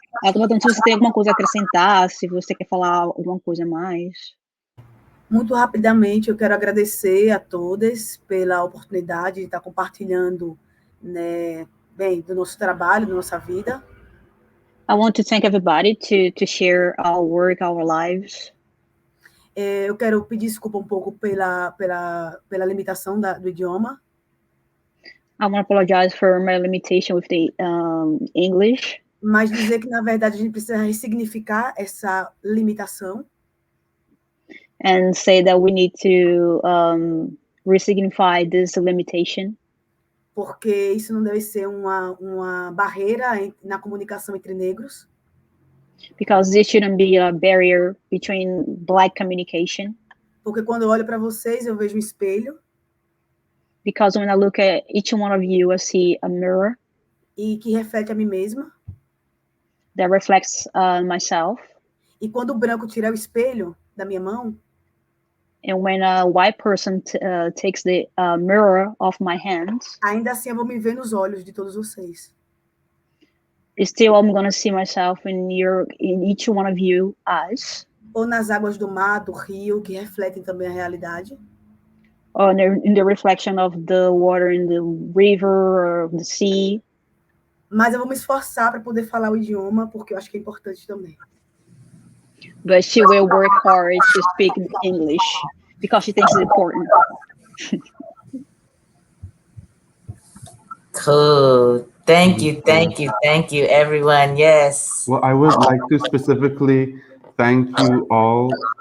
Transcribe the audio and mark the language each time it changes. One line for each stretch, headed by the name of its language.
Portuguese: Eu estou perguntando se você tem alguma coisa a acrescentar, se você quer falar alguma coisa a mais. Muito rapidamente, eu quero agradecer a todas pela oportunidade de estar compartilhando, né, bem, do nosso trabalho, da nossa vida.
English: I want to thank everybody to share our work, our lives.
Portuguese: Eu quero pedir desculpa um pouco pela limitação do idioma.
English: I want to apologize for my limitation with the English.
Portuguese: Mas dizer que, na verdade, a gente precisa ressignificar essa limitação.
English: And say that we need to resignify this limitation.
Portuguese: Porque isso não deve ser uma barreira na comunicação entre negros.
English: Because this shouldn't be a barrier between Black communication.
Portuguese: Porque quando eu olho para vocês, eu vejo um espelho.
English: Because when I look at each one of you, I see a mirror.
Portuguese: E que reflete a mim mesma.
English: That reflects myself.
Portuguese: E quando o branco tira o espelho da minha mão,
English: and when a white person takes the mirror off my hands,
Portuguese: ainda assim eu vou me ver nos olhos de todos vocês.
English: Still, I'm gonna see myself in each one of you eyes.
Portuguese: Ou nas águas do mar, do rio, que refletem também a realidade.
English: Or in the reflection of the water in the river or the sea.
Portuguese: Mas eu vou me esforçar para poder falar o idioma, porque eu acho que é importante também.
English: But she will work hard to speak English because she thinks it's important. Cool. Thank you, everyone. Yes. Well, I would like to specifically thank you all